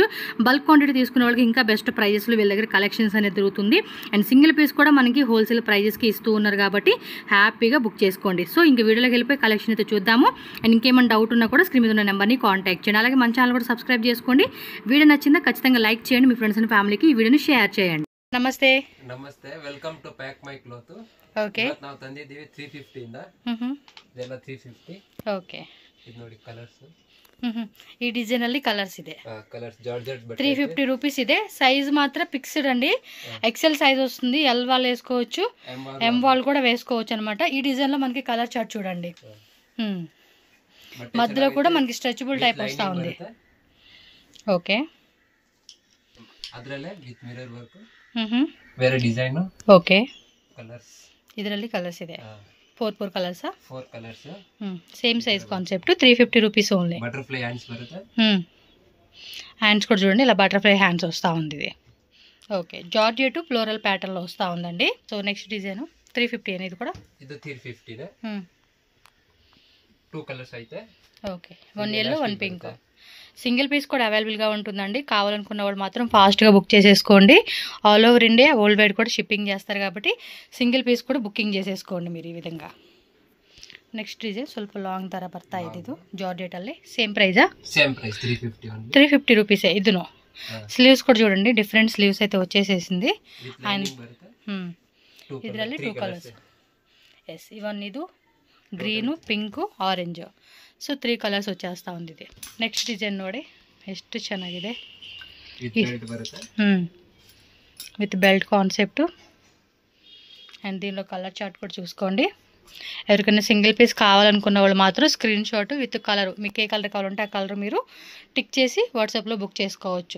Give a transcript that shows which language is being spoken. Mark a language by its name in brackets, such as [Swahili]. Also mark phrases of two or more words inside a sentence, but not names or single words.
[English] bulk quantity [Telugu] తీసుకునే వాళ్ళకి ఇంకా [English] best pricesలో [Telugu] వీళ్ళ దగ్గర కలెక్షన్స్ అనేది దొరుకుతుంది. అండ్ [English] single piece [Telugu] కూడా మనకి [English] wholesale pricesకి [Telugu] ఇస్తూ ఉన్నారు కాబట్టి హ్యాపీగా బుక్ చేసుకోండి. సో ఇంక వీడియోలోకి వెళ్ళిపోయి కలెక్షన్ అయితే చూద్దాము. అండ్ ఇంకేమైనా డౌట్ ఉన్నా కూడా స్క్రీన్ మీద ఉన్న నెంబర్ని కాంటాక్ట్ చేయండి. అలాగే మన ఛానల్ కూడా సబ్స్క్రైబ్ చేసుకోండి. వీడియో నచ్చిందా ఖచ్చితంగా లైక్ చేయండి. మీ [English] friends and familyకి [Telugu] ఈ వీడియోని షేర్ చేయండి. [Kannada] ನಮಸ್ತೆ ನಮಸ್ತೆ, [English] welcome to [Kannada] ಪ್ಯಾಕ್ ಮೈ ಕ್ಲಾತ್. ಓಕೆ, ನಾವು ತಂದಿದ್ದೀವಿ 350 ಇಂದ. ಇದೆಲ್ಲ 350. ಓಕೆ, ಇದು ನೋಡಿ ಕಲರ್ಸ್. ಈ ಡಿಸೈನ್ ಅಲ್ಲಿ ಕಲರ್ಸ್ ಇದೆ. [English] colors georgette ಬಟ್ಟೆ [Kannada] 350 రూపీస్ ಇದೆ. [Telugu] సైజ్ మాత్రం ఫిక్స్డ్ అండి. [English] XL size [Telugu] వస్తుంది. ఎల్ వాల్ వేసుకోవచ్చు, ఎం వాల్ కూడా వేసుకోవచ్చు అనమాట. ఈ డిజైన్ లో మనకి [English] color chart [Telugu] చూడండి. మధ్యలో కూడా మనకి [English] stretchable type [Telugu] వస్తా ఉంది. ఓకే, [Kannada] ಅದರಲ್ಲೇ [English] with mirror work, [Kannada] ಬೇರೆ ಡಿಸೈನ್. ಓಕೆ, ಕಲರ್ಸ್ ಇದರಲ್ಲಿ ಕಲರ್ಸ್ ಇದೆ. 4 ಕಲರ್ಸ್. 4 ಕಲರ್ಸ್. [English] Same size concept. 350 rupees only. butterfly hands బರುತ್ತೆ. [Telugu] హ్యాండ్స్ కూడా చూడండి, ఇలా [English] butterfly hands [Telugu] వస్తూ ఉంది ఇది. ఓకే, [English] georgette floral patternలో [Telugu] వస్తూ ఉందండి. [English] so next design [Telugu] 350 అనేది కూడా. [Kannada] ಇದು 350 ಇದೆ. 2 కలర్స్ అయితే. ఓకే, [English] 1 yellow 1 pink. single piece [Telugu] కూడా అవైలబుల్గా ఉంటుందండి. కావాలనుకున్న వాళ్ళు మాత్రం ఫాస్ట్గా బుక్ చేసేసుకోండి. [English] all over India world wide [Telugu] కూడా షిప్పింగ్ చేస్తారు కాబట్టి [English] single piece [Telugu] కూడా బుకింగ్ చేసేసుకోండి మీరు ఈ విధంగా. [English] next design [Kannada] ಸ್ವಲ್ಪ ಲಾಂಗ್ ತರ ಬರ್ತಾ ಇದೆ. ಇದು ಜಾರ್ಜೆಟ್ ಅಲ್ಲಿ [English] same price? Same price 350 only. [Telugu] 350 రూపీసే. ఇదును స్లీవ్స్ కూడా చూడండి, [English] different sleeves [Telugu] అయితే వచ్చేసేసింది. [Kannada] ಇದರಲ್ಲಿ 2 ಕಲರ್ಸ್. [Telugu] ఎస్, ఇవన్నీದು గ్రీను, పింకు, [Kannada] ಆರೆಂಜ್. [English] so 3 colors [Telugu] వచ్చేస్తా ఉంది ఇది. [English] next design [Kannada] ನೋಡಿ ಎಷ್ಟು ಚೆನ್ನಾಗಿದೆ. [English] With belt concept. [Telugu] అండ్ దీనిలో [English] color chart [Telugu] కూడా చూసుకోండి. ఎవరికైనా [English] single piece [Telugu] కావాలనుకున్న వాళ్ళు మాత్రం [English] screenshot with color, [Telugu] మీకు ఏ కలర్ కావాలంటే ఆ కలర్ మీరు టిక్ చేసి వాట్సాప్లో బుక్ చేసుకోవచ్చు.